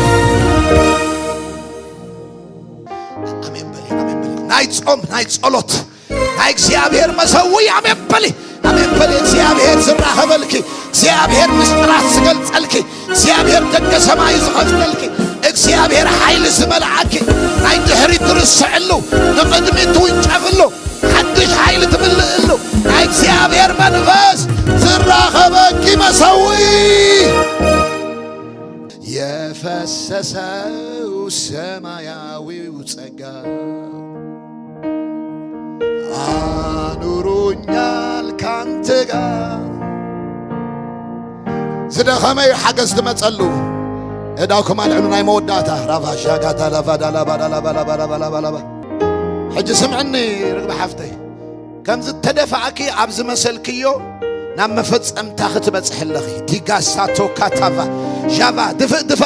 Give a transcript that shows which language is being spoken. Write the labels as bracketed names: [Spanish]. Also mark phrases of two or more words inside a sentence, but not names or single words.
[Tigrinya] አሜን በሊ አሜን በሊ ናይ ጾም ናይ ጸሎት ናይ እግዚአብሔር መሰዊ አሜን በሊ አሜን በሊ እግዚአብሔር ዝራኸበልኪ እግዚአብሔር ምስጢራት ዝገልጸልኪ እግዚአብሔር ደገ ሰማይ ዝኸፍተልኪ እግዚአብሔር ኃይል ዝመልዓኪ ናይ ድሕሪት ትርስዕሉ ንቅድሚት ትውንጨፍሉ ሓድሽ ኃይል ትምልእሉ ናይ እግዚአብሔር መንፈስ ዝራኸበኪ መሰዊ [Amharic] የፈሰሰው ሰማያዊው ጸጋ አኑሮኛል ካንተ ጋር [Tigrinya] ዝደኸመይ ሓገዝ ትመጸሉ እዳውኩም አልዕሉ ናይ መወዳእታ ራፋሻ ጋታ ላፋዳ ላባዳ ላባላባላባላባላባ ሕጂ ስምዕኒ ርግቢ ሓፍተይ ከምዚ ተደፋዕኪ ኣብዚ መሰልክዮ ናብ መፈጸምታ ክትበጽሕ ኣለኺ ዲጋሳቶ ካታቫ ዣቫ ድፍእ